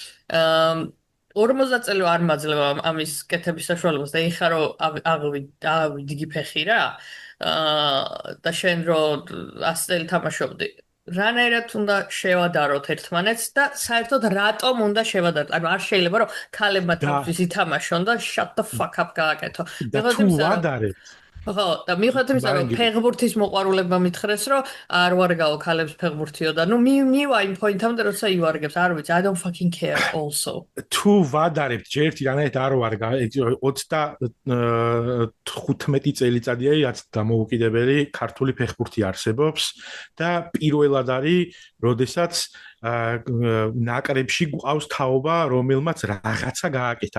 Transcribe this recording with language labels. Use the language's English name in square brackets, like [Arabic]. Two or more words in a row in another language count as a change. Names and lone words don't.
[Georgian] 50 წელი არ მაძლევა ამის კეთების საშუალებას და ეხლა რომ ავიდი იგი ფეხი რა და შენ რომ 100 წელი თამაშობდი რანაირად უნდა შევადაროთ ერთმანეთს და საერთოდ რატომ უნდა შევადაროთ? ანუ არ შეიძლება რომ ქალებმა თავის ითამაშონ და [English] shut the fuck up [Georgian] გააკეთო. და თუ ვადარებთ ხო, და მიუხედავად იმისა, რომ ფეხბურთის მოყვარულებმა მითხრეს, რომ არ ვარგაო ქალებს ფეხბურთიო და ნუ მივა იმ პოინტამდე, როცა ივარგებს, არ ვიცი, [English] I don't fucking care also. [Georgian] თუ ვადარებთ ჯერთი რანაირად არ ვარგა 35 წელიწადია რაც დამოუკიდებელი ქართული ფეხბურთი არსებობს და პირველად არის როდესაც ნაკრებში გვყავს თაობა, რომელმაც რაღაცა გააკეთა.